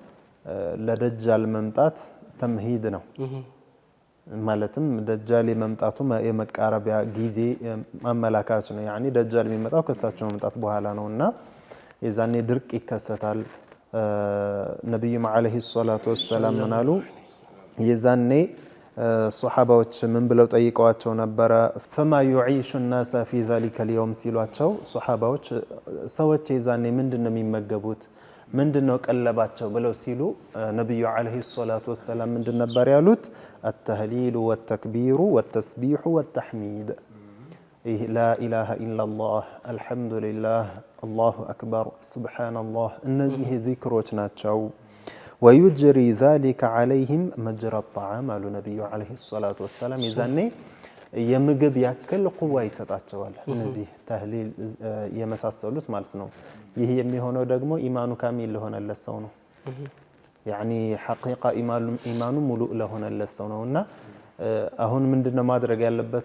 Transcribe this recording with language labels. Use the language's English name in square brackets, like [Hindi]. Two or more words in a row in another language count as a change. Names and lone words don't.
[Amharic] ለደጃል መምጣት ተምሂድ ነው። ማለትም ደጃል የመምጣቱ የመቃረቢያ ጊዜ ማመላካች ነው። ያኒ ደጃል የሚመጣው ከሳቸው መምጣት በኋላ ነውና የዛኔ ድርቅ ይከሰታል። ነብዩም [Arabic] عليه الصلاة والسلام [Amharic] ምናሉ የዛኔ ሱሐባዎች ምን ብለው ጠይቀዋቸው ነበረ? [Arabic] فما يعيش الناس في ذلك اليوم [Amharic] ሲሏቸው ሱሐባዎች ሰዎች የዛኔ ምንድነው የሚመገቡት ምንድነው ቀለባቸው ብለው ሲሉ ነብዩ [Arabic] عليه الصلاة والسلام [Amharic] ምንድን ነበር ያሉት? [Arabic] التهليل والتكبير والتسبيح والتحميد لا إله إلا الله الحمد لله الله أكبر سبحان الله [Amharic] እነዚህ ዚክሮች ናቸው። [Arabic] ويجري ذلك عليهم مجرى الطعام [Amharic] አሉ ነብዩ [Arabic] عليه الصلاة والسلام። [Amharic] የዛኔ የምግብ ያክል ቁዋ ይሰጣቸዋል እነዚህ ተህሊል የመሳሰሉት ማለት ነው። ይህ የሚሆነው ደግሞ [Arabic] إيمانه كامل [Amharic] ለሆነለት ሰው ነው። [Arabic] يعني حقيقة إيمانه [Amharic] ሙሉ ለሆነለት ሰው ነውና አሁን ምንድነው ማድረግ ያለበት?